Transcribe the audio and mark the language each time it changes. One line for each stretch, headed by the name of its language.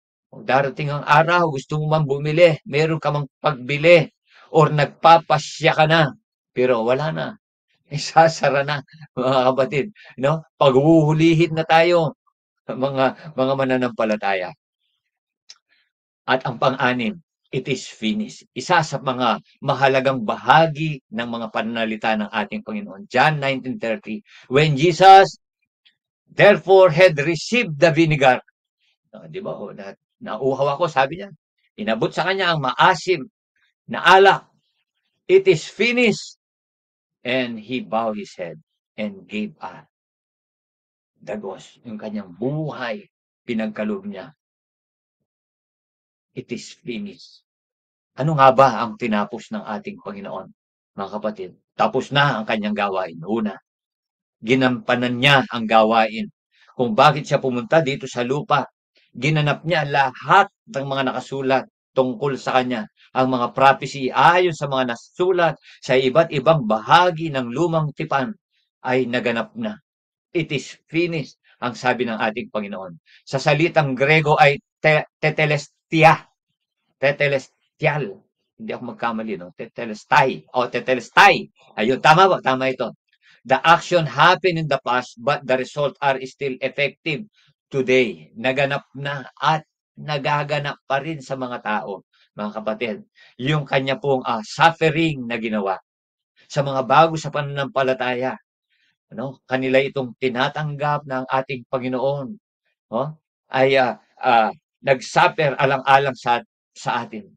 Filipino: Kung darating ang araw, gusto mo man bumili, meron ka mang pagbili, or nagpapasya ka na, pero wala na. Isasara na, mga kapatid. No? Paghuhulihin na tayo, mga mananampalataya. At ang pang-anim,
English: it is finished.
Filipino: Isa sa mga mahalagang bahagi ng mga pananalita ng ating Panginoon.
English: John 19:30, when Jesus therefore had received the vinegar.
Filipino: Di ba? Nauhaw ako, sabi niya. Inabot sa kanya ang maasim na alak.
English: It is finished. And he bowed his head and gave up.
Filipino: Dagos, yung kanyang buhay, pinagkaloob niya.
English: It is finished.
Filipino: Ano nga ba ang tinapos ng ating Panginoon, mga kapatid? Tapos na ang kanyang gawain. Una, ginampanan niya ang gawain. Kung bakit siya pumunta dito sa lupa, ginanap niya lahat ng mga nakasulat tungkol sa kanya. Ang mga prophecy ayon sa mga nasulat sa iba't ibang bahagi ng lumang tipan ay naganap na.
English: It is finished,
Filipino: ang sabi ng ating Panginoon. Sa salitang Grego ay tetelestia. Tetelestial. Hindi ako magkamali, no? Tetelestai. Tetelestai. Ayun, tama ba? Tama ito.
English: The action happened in the past, but the results are still effective today.
Filipino: Naganap na at nagaganap pa rin sa mga tao, mga kapatid. Yung kanya pong suffering na ginawa sa mga bago sa pananampalataya. Kanila itong tinatanggap ng ating Panginoon. Ay nag-suffer alang-alang sa atin.